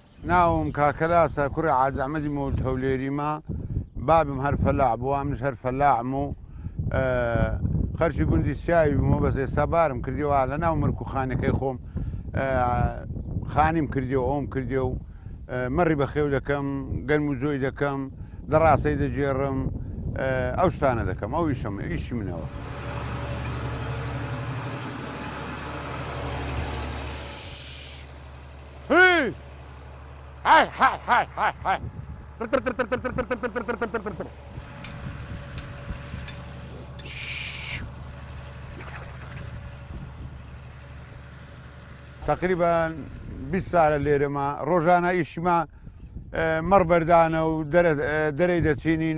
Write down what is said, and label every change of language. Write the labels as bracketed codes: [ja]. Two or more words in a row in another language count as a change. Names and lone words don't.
[ckb] ناوم کاکەلاسە کوڕی حاج ئەحمەدی مۆلد هەولێریمە بابم هەر فەلاح بووە منش هەر فەلاحم و خەرچی گوندی سیاوی بوومە بەس ئێستا بارم کردیەوە لە ناو مرکوخانەکەی خۆم خانیم کردیەوە ئەوم کردیە و مەڕی بەخێو دەکەم گەرم و جۆی دەکەم دەڕاستەی دەجێڕم ئەو شتانە دەکەم ئەو ئیشی منەوە. هاي هاي هاي هاي هاي تقريبا 20 ساڵە لێرەمە ڕۆژانە ئیشمە مەڕ بەردانە و دەرەی دەچینین